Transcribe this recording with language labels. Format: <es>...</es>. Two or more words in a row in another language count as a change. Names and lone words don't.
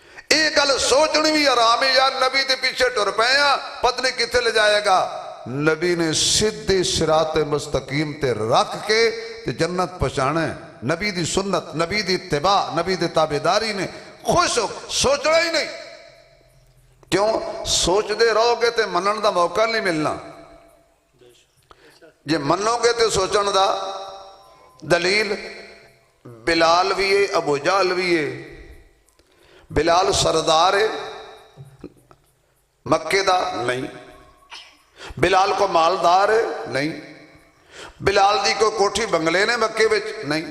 <pa>یہ گل سوچنی بھی آرام ہے یار نبی دے پیچھے ٹر پے ہیں پتہ نہیں کتنے لے جائے گا. نبی نے سیدھی صراط مستقیم تے رکھ کے تے جنت پہنچانا ہے. نبی دی سنت، نبی دی اتباع، نبی دی تابعداری نے خوش ہو سوچنا ہی نہیں. کیوں سوچ دے رہو گے تے منن دا موقع نہیں ملنا. جے منو گے تے سوچن دا دلیل بلال بھی ہے، ابو جہل بھی ہے. بلال سردار ہے مکے دا نہیں. بلال کو مالدار ہے نہیں. بلال دی کو کوٹھی بنگلے نے مکے وچ نہیں.</pa>